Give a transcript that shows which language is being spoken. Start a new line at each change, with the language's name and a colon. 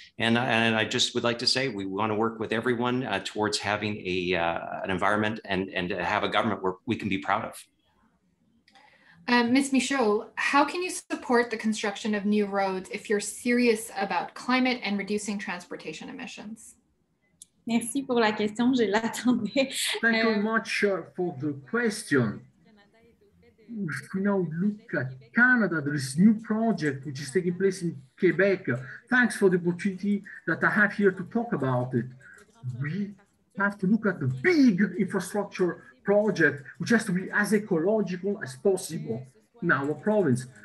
English: And I just would like to say we want to work with everyone towards having an environment and to have a government where we can be proud of. Ms. Michaud, how can you support the construction of new roads if you're serious about climate and reducing transportation emissions?
French: Merci pour la question, je l'attendais.
English: Thank you very much for the question. If we now look at Canada, there is a new project which is taking place in Quebec. Thanks for the opportunity that I have here to talk about it. We have to look at the big infrastructure project, which has to be as ecological as possible in our province.